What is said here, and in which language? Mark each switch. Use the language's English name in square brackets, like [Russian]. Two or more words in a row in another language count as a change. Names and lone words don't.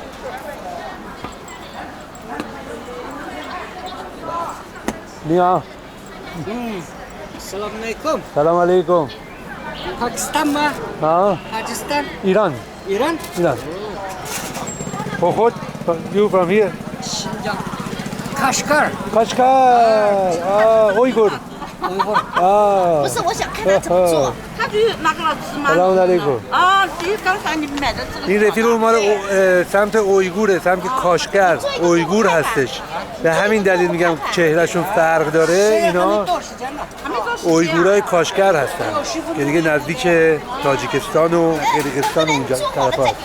[Chinese] نیا [Arabic] سلام علیکم. سلام علیکم. [Uyghur] پاکستان ما؟ ها؟ [Persian] پاکستان. ایران. ایران؟ [English] ایران. خود you from here? [Uyghur] شینجان. کاشکار. [Persian] کاشکار. اویغور. [Chinese] 不是，我想看他怎么做。他去那个老师吗？ [Arabic] سلام علیکم. [Chinese] 啊，你刚才你买的这个。 [Persian] این رفیق مال سمت اویگوره، سمت کاشگر، اویگور هستش. به همین دلیل میگم چهرهشون فرق داره. اینا اویگورای کاشگر هستن که دیگه نزدیک تاجیکستان و قرقیزستان و اونجا طرفا هست.